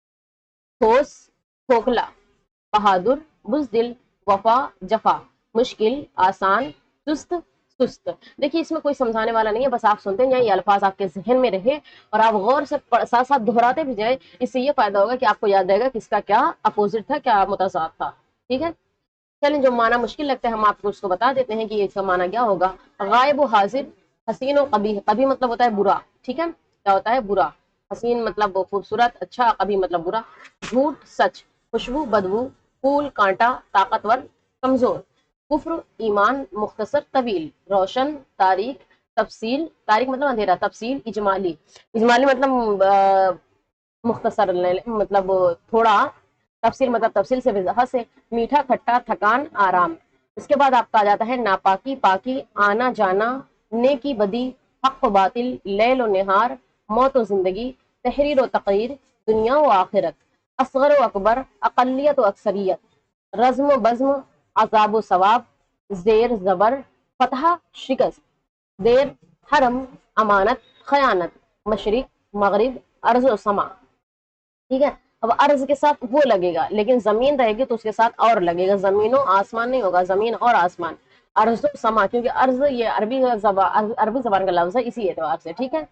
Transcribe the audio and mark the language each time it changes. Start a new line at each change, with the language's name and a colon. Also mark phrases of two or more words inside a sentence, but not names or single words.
Urdu: ٹھوس، کھوکھلا، بہادر، بزدل وفا جفا، مشکل آسان، سست سست۔ دیکھیے اس میں کوئی سمجھانے والا نہیں ہے، بس آپ سنتے جائیں، یہ الفاظ آپ کے ذہن میں رہے اور آپ غور سے ساتھ ساتھ دہراتے بھی جائیں، اس سے یہ فائدہ ہوگا کہ آپ کو یاد رہے گا کہ اس کا کیا اپوزٹ تھا، کیا متضاد تھا، ٹھیک ہے۔ چلیں جو معنی مشکل لگتا ہے ہم آپ کو اس کو بتا دیتے ہیں کہ اس کا معنی کیا ہوگا۔ غائب و حاضر، حسین و قبیح، قبیح مطلب ہوتا ہے برا، ٹھیک ہے، کیا ہوتا ہے برا، حسین مطلب خوبصورت، اچھا، قبیح مطلب برا، جھوٹ سچ، خوشبو بدبو، پھول کانٹا، طاقتور کمزور، کفر ایمان، مختصر طویل، روشن تاریک، تفصیل تاریک مطلب اندھیرا، تفصیل اجمالی، اجمالی مطلب مختصر مطلب تھوڑا، تفصیل مطلب تفصیل سے وضاحت سے، میٹھا کھٹا، تھکان آرام۔ اس کے بعد آپ کا آ جاتا ہے ناپاکی پاکی، آنا جانا، نیکی بدی، حق و باطل، لیل و نہار، موت و زندگی، تحریر و تقریر، دنیا و آخرت، اصغر و اکبر، اقلیت و اکثریت، رزم و بزم، عذاب و ثواب، زیر زبر، فتح شکست، دیر حرم، امانت خیانت، مشرق مغرب، ارض و سما، ٹھیک ہے۔ اب ارض کے ساتھ وہ لگے گا، لیکن زمین رہے گی تو اس کے ساتھ اور لگے گا، زمین و آسمان نہیں ہوگا، زمین اور آسمان، ارض و سما، کیونکہ ارض یہ عربی زبان کا لفظ ہے اسی اعتبار سے، ٹھیک ہے۔